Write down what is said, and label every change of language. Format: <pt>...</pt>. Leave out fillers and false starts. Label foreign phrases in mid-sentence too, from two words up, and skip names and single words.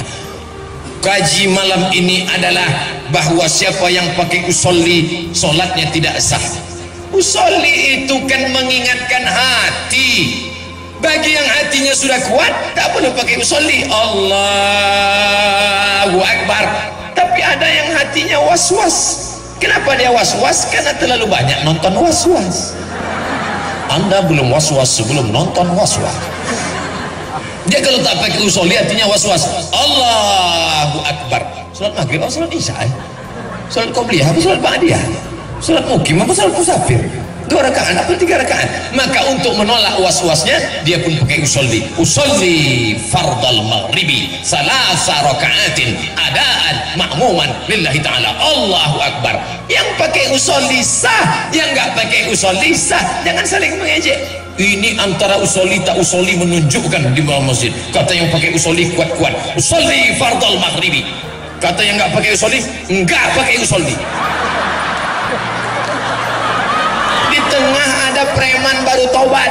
<id>Kaji malam ini adalah bahwa siapa yang pakai usolli solatnya tidak sah. Usolli itu kan mengingatkan hati. Bagi yang hatinya sudah kuat tak perlu pakai usolli.</id> <ar>الله أكبر.</ar> <id>Tapi ada yang hatinya was-was. Kenapa dia was-was? Karena terlalu banyak nonton was-was. Anda belum was-was sebelum nonton was-was. Dia kalau tak pakai usolli hatinya was-was.</id> <ar>الله أكبر.</ar> <id>Salat maghrib atau salat isya? Salat qobliyah apa salat ba'diyah? Salat mukim apa salat musafir? 2 rakaat atau 3 rakaat? Maka untuk menolak was-wasnya dia pun pakai usolli.</id> <ar>أصلي فرض المغرب ثلاث ركعات أداء مأموما لله تعالى. الله أكبر.</ar> <id>Yang pakai usolli sah, yang enggak pakai usolli sah. Jangan saling mengejek. Ini antara usolli tak usolli menunjukkan di bawah masjid. Kata yang pakai usolli kuat-kuat,</id> <ar>أصلي فرض المغرب.</ar> <id>Kata yang enggak pakai usolli, enggak pakai usolli. Di tengah ada preman baru tobat.</id>